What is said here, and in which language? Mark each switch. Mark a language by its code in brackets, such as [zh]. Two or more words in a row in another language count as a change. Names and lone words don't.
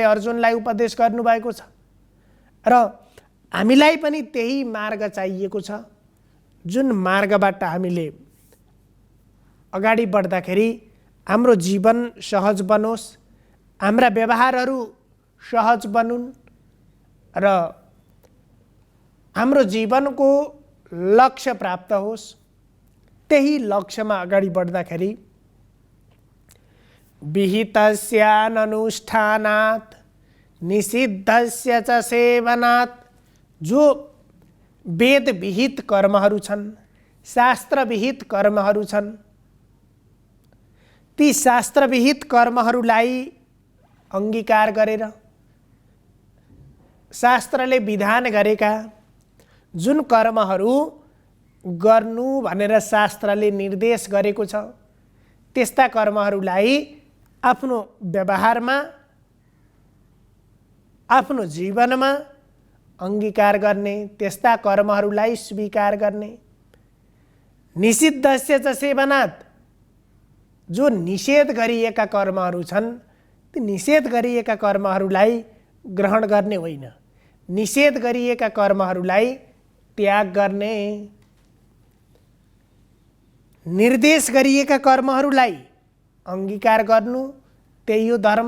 [ne] अर्जुनलाई उपदेश गर्नुभएको छ र हामीलाई पनि त्यही मार्ग चाहिएको छ, जुन मार्गबाट हामीले अगाडि बढ्दाखेरि हाम्रो जीवन सहज बनोस्, हाम्रा व्यवहारहरू सहज बनुन् र हाम्रो जीवनको लक्ष्य प्राप्त होस्। त्यही लक्ष्यमा अगाडि बढ्दाखेरि [sa] विहितस्याननुष्ठानात् निषिद्धस्य च सेवनात्, [ne] जो वेद विहित कर्महरू छन्, शास्त्र विहित कर्महरू छन्, ती शास्त्र विहित कर्महरूलाई अंगीकार गरेर शास्त्रले विधान गरेका जुन कर्महरू गर्नु भनेर शास्त्रले निर्देश गरेको छ, त्यस्ता कर्महरूलाई आफ्नो व्यवहारमा, आफ्नो जीवनमा अंगीकार गर्ने, त्यस्ता कर्महरूलाई स्वीकार गर्ने। [sa] निषिद्धस्य च सेवनात्, [ne] जो निषेध गरिएका कर्महरू छन्, ती निषेध गरिएका कर्महरूलाई ग्रहण गर्ने होइन, निषेध गरिएका कर्महरूलाई त्याग गर्ने। निर्देश गरिएका कर्महरूलाई अंगीकार गर्नु, त्यही हो धर्म।